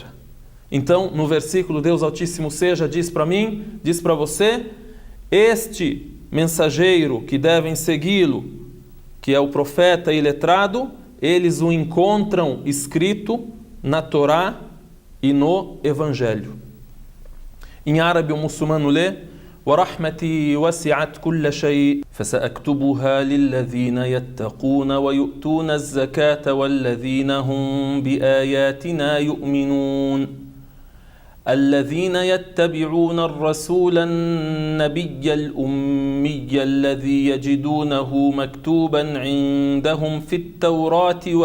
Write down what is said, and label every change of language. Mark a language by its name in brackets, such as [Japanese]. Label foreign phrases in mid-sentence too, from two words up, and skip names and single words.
[Portuguese] Então, no versículo Deus Altíssimo seja diz para mim, diz para você: este mensageiro que devem segui-lo, que é o profeta iletrado, eles o encontram escrito na Torá e no Evangelho. Em árabe, o muçulmano lê: [Arabic] وَرَحْمَتِي وَسِعَتْ كُلَّ شَيْءٍ فَسَأَكْتُبُهَا لِلَّذِينَ يَتَّقُونَ وَيُؤْتُونَ الزَّكَاةَ وَالَّذِينَ هُمْ بِآيَاتِنَا يُؤْمِنُونَ الذين يتبعون الرسول النبي الأمي الذي يجدونه مكتوبا عندهم في التوراة